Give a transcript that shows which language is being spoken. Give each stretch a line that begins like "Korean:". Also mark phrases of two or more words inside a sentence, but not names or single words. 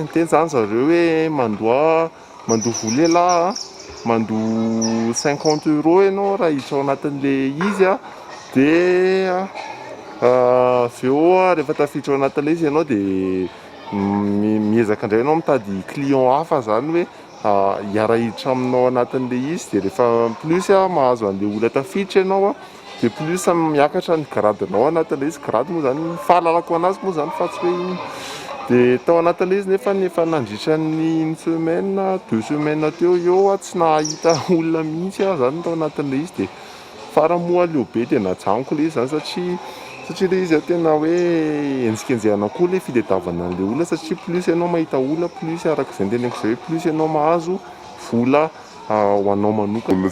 Malagasy: Ny teny zany zareo hoe mandoa vola elahy mandoa 50 € ianao raha hiditra ao anatin'ilay izy dia avy eo rehefa tafiditra ao anatin'ilay izy ianao dia miezaka indray ianao mitady client hafa zany hoe hiarahiditra aminao anatin'le izy dia rehefa plus mahazo an'le olona tafiditra ianao dia plus miakatra ny gradinao anatin'le izy. Grady moa zany fahalalako anazy moa zany fa tsy hoe iny. Dia tao anatin'le izy nefa nandritra ny
French: une semaine 2 semaines
Malagasy: teo eo tsy nahita olona mihitsy zany tao anatin'le izy. Dia faramoa leo be dia najanoko le izy zany satria le izy tena hoe enjikenjehana koa le fitadiavana an'le olona satria plus ianao mahita olona plus araka izay teneniko izay hoe plus ianao mahazo vola ho anao manokana.